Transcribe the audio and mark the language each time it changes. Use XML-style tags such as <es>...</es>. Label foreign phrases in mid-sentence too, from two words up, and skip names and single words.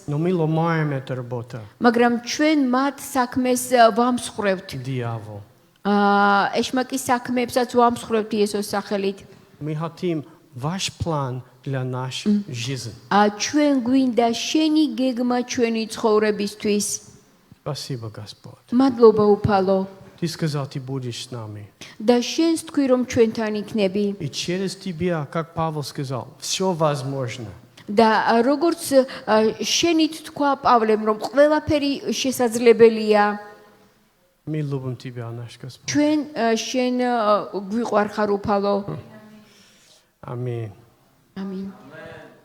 <ru>Но мы ломаем эту работу.</ru> <ka>მაგრამ ჩვენ მათ საქმეს ვამსხვრევთ.</ka> <ru>Дьявол.</ru> <ka>ეშმაკის საქმეებსაც ვამსხვრევთ იესოს სახელით.</ka> <ru>Мы хотим ваш план для нашей жизни.</ru> <ka>ჩვენ გვინდა შენი გეგმა ჩვენი ცხოვრებისთვის.</ka> <ru>Спасибо, Господь.</ru> <ka>მადლობა უფალო.</ka> <ru>Ты сказал, Ты будешь с нами.</ru> <ka>და შენს თქვი რომ ჩვენთან იქნები.</ka> <ru>И через Тебя, как Павел сказал, все возможно.</ru> <ka>და როგორც შენით თქვა პავლემ რომ ყველაფერი შესაძლებელია.</ka> <ru>Мы любим Тебя, наш Господь.</ru> <ka>ჩვენ შენ გვიყვარხარ უფალო.</ka> <ru>Аминь.</ru> <ka>ამინ.</ka>